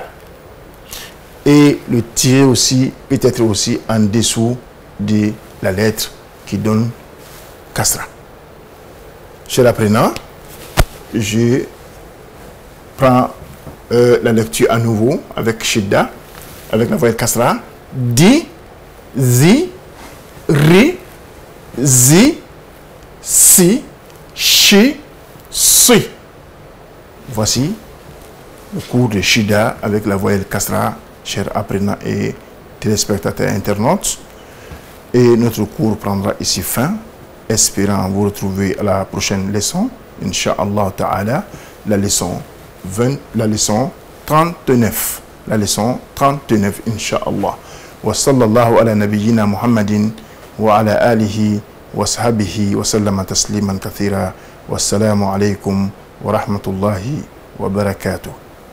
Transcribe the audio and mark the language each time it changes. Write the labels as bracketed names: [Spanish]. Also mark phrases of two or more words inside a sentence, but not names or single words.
[French] Et le tiré aussi peut être aussi en dessous de la lettre qui donne kasra. Chers apprenants, je prends la lecture à nouveau avec shidda, avec la voyelle kasra. Di, zi, ri, zi, si, chi, si. Voici le cours de shidda avec la voyelle kasra, chers apprenants et téléspectateurs internautes. Et notre cours prendra ici fin, espérant vous retrouver à la prochaine leçon, [Arabic] إن شاء الله تعالى, [French] la leçon 39. La leçon 39, Inch'Allah. [Arabic] وصلى الله على نبينا محمد وعلى آله وصحبه وسلم تسليما كثيرا. والسلام عليكم ورحمة الله وبركاته.